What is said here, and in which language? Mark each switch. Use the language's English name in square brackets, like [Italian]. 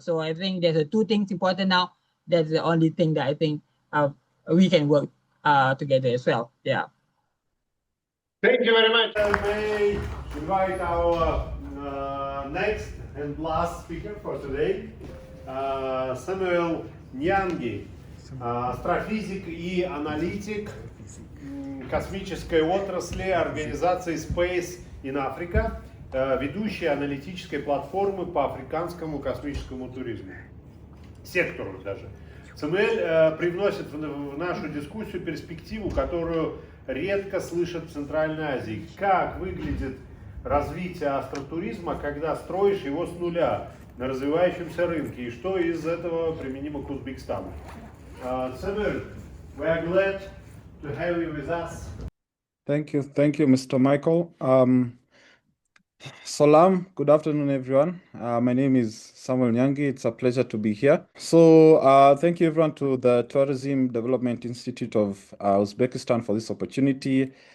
[English] So I think there's 2 things important now. That's the only thing that I think we can work together as well. Yeah. Thank you very much. I may invite our next and last speaker for today. [Russian] Сэмюэл Ньянги, астрофизик и аналитик космической отрасли организации Space in Africa, ведущий аналитической платформы по африканскому космическому туризму, сектору даже. Сэмюэль привносит в нашу дискуссию перспективу, которую редко слышат в Центральной Азии. Как выглядит развитие астротуризма, когда строишь его с нуля на развивающемся рынке, и что из этого применимо к Узбекистану? [English] Сэмюэль, we are glad to have you with us. Thank you, Mr. Michael. Salam, good afternoon, everyone. My name is Samuel Nyangi. It's a pleasure to be here. So thank you, everyone, to the Tourism Development Institute of Uzbekistan for this opportunity.